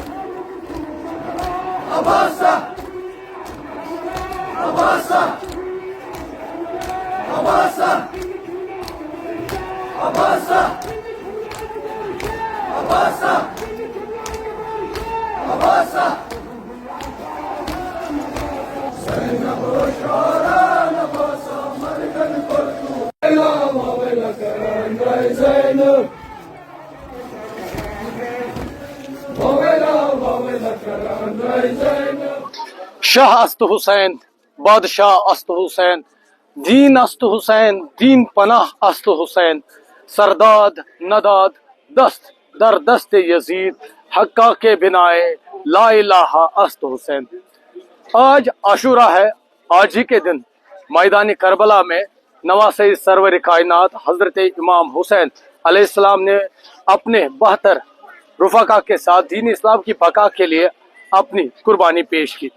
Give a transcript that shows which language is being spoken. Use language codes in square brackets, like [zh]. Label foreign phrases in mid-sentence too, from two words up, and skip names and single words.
[fa] Abasa Abasa Abasa Abasa Abasa Abasa Sayna boshara Abasa margan kor tufan Zainab شاہ است حسین بادشاہ است حسین دین است حسین دین پناہ است حسین سرداد نداد دست در دست یزید حقا کے بنائے لا الہ است حسین۔ [ur] آج عاشورہ ہے۔ آج ہی کے دن میدان کربلا میں نواسہ سرور کائنات حضرت امام حسین علیہ السلام نے اپنے 72 رفقا کے ساتھ دین اسلام کی بقا کے لیے اپنی قربانی پیش کی۔